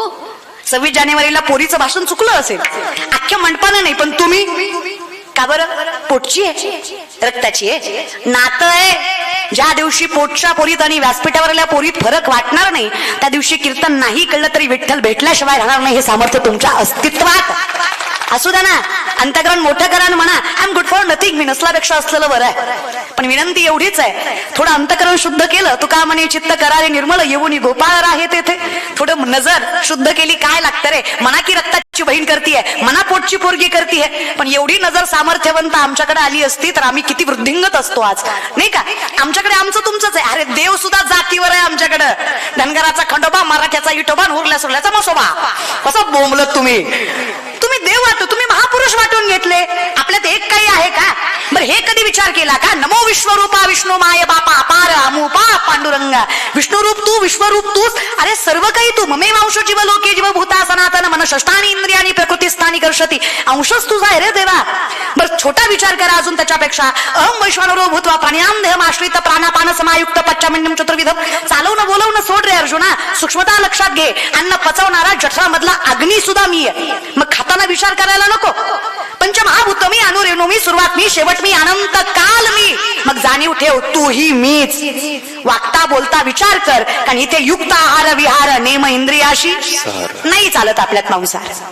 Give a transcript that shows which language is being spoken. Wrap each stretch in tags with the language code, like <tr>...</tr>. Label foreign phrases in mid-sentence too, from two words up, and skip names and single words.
<mr>26 जानेवारीला पोरीचं भाषण चुकलं असेल, अख्ख्या मंडपानं नाही, पण तुम्ही का बरं? पोटची आहे, रक्ताची आहे, नातं आहे. ज्या दिवशी पोटच्या पोरीत आणि व्यासपीठावरल्या पोरीत फरक वाटणार नाही त्या दिवशी कीर्तन नाही कळलं तरी विठ्ठल भेटल्याशिवाय राहणार नाही. हे सामर्थ्य तुमच्या अस्तित्वात असू द्या ना. अंतःकरण मोठं करा म्हणा,</mr> <en>I am good for nothing.</en> <mr>मी नसल्यापेक्षा असलेलं बरं आहे. पण विनंती एवढीच आहे, थोडं अंतःकरण शुद्ध केलं तुका म्हणे चित्त करारे निर्मळ येऊन गोपाळ आहे तेथे. थोडं नजर शुद्ध केली काय लागतं रे? मना की रक्ताची बहीण करतीये, मना पोटची पोरगी करतीये. पण एवढी नजर सामर्थ्यवंत आमच्याकडे आली असती तर आम्ही किती वृद्धिंगत असतो आज, नाही का? आमच्याकडे आमचं तुमचंच आहे. अरे देव सुद्धा जातीवर आहे आमच्याकडं. धनगराचा खंडोबा, मराठ्याचा इटोबा, उरल्या सुरल्याचा मसोबा. कसं बोंबलत तुम्ही? तुम्ही देव वाटो, तुम्ही महापुरुष वाटून घेतले. आपल्यात एक काही आहे का? बरं हे कधी विचार केला का? नमो विश्वरूपा विष्णू माय बापा अपार अमुपा पांडुरंगा. विष्णुरूप तू, विश्वरूप तूच. अरे सर्व काही तू.</mr> <sa>ममे वंश जीव लोके जीव भूता सनातन मन षष्टानी इंद्रियानी प्रकृती स्थानी कर्षती.</sa> <mr>अंशच तुझा आहे रे देवा. बरं छोटा विचार करा अजून त्याच्यापेक्षा.</mr> <sa>अहम वैश्वानरो भूत्वा प्राण्याम देहमाश्रित प्राणापान समायुक्त पच्चामिन्नम चतुर्विधम.</sa> <mr>चालवणं बोलवणं सोड रे अर्जुना, सूक्ष्मता लक्षात घे. अन्न पचवणारा जठरामधला अग्नी सुद्धा मी आहे. मग खाताना विचार करायला नको. पंचमहाभूत मी, अनुरेणू मी, सुरुवात मी, शेवट मी, अनंत काल मी. मग जाणीव ठेव तूही मीच. वागता बोलता विचार कर, कारण इथे युक्त आहार विहार नेम इंद्रियाशी नाही चालत आपल्यात मांसाहार.</mr>